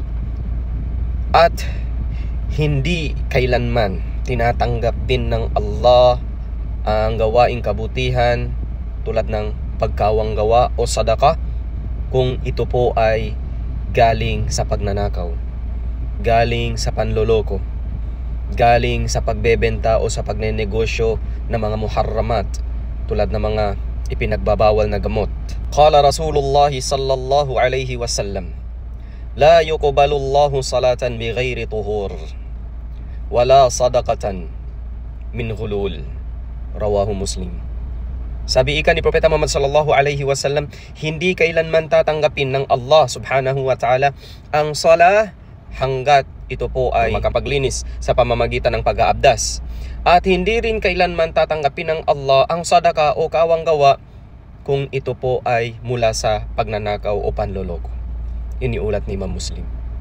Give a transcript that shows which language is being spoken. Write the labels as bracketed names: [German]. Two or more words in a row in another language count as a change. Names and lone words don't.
[Filipino] At hindi kailanman tinatanggap din ng Allah ang gawaing kabutihan tulad ng pagkawang gawa o sadaka kung ito po ay galing sa pagnanakaw, galing sa panloloko, galing sa pagbebenta o sa pagnenegosyo ng mga muharramat tulad ng mga ipinagbabawal na gamot. [Arabic] قال رسول الله صلى الله عليه وسلم لا يقبل الله صلاة بغير طهور ولا صدقة من غلول. رواه مسلم. [Filipino] Sabi ika ni Propeta Muhammad [Arabic] صلى الله عليه وسلم, [Filipino] hindi kailanman tatanggapin ng Allah [Arabic] سبحانه وتعالى [Filipino] ang sala hanggat ito po ay makapaglinis sa pamamagitan ng pag-aabdas. At hindi rin kailanman tatanggapin ng Allah ang sadaka o kawang gawa kung ito po ay mula sa pagnanakaw o panloloko. Iniulat ni Imam Muslim.